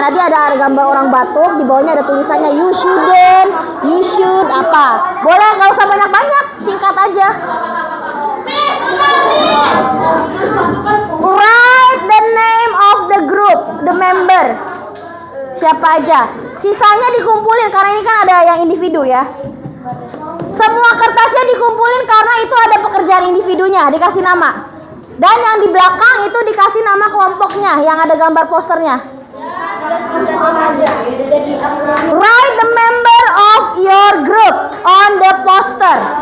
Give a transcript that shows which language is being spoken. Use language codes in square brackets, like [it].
[id] Nanti ada gambar orang batuk, di bawahnya ada tulisannya [en] you shouldn't, you should [id] apa. Boleh nggak usah banyak-banyak, singkat aja. [en] Write the name of the group, the member. [id] Siapa aja. Sisanya dikumpulin karena ini kan ada yang individu ya. Semua kertasnya dikumpulin karena itu ada pekerjaan individunya, dikasih nama. Dan yang di belakang itu dikasih nama kelompoknya yang ada gambar posternya. [en] Write the member of your group on the poster.